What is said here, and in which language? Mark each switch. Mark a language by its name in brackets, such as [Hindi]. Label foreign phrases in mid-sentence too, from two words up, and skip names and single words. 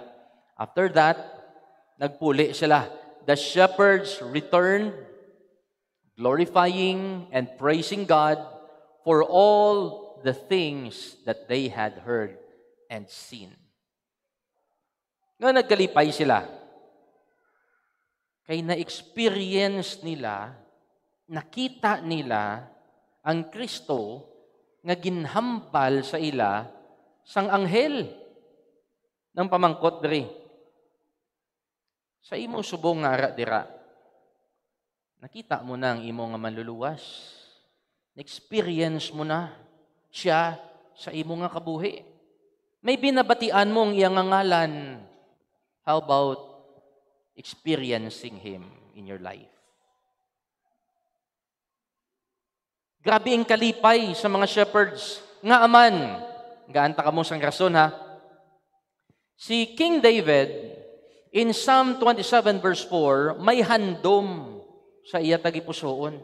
[English] After that, [Hiligaynon] nagpuli sila. [English] The shepherds returned, glorifying and praising God for all the things that they had heard and seen. [Hiligaynon] Nga nagkalipay sila. Kay na-experience nila, nakita nila ang Kristo nga ginhambal sa ila sang anghel ng pamangkot diri. Sa imo subong nga ara dira, nakita mo na ang imo nga manluluwas. Na-experience mo na siya sa imo nga kabuhi. May binabatian mo ang iyang ngalan. [English] How about experiencing Him in your life? [Hiligaynon] Grabe ang kalipay sa mga shepherds. Nga aman, gaanta ka mo sang rason ha. [English] Si King David, in Psalm 27 verse 4, [Hiligaynon] may handom sa iya tagipusoon.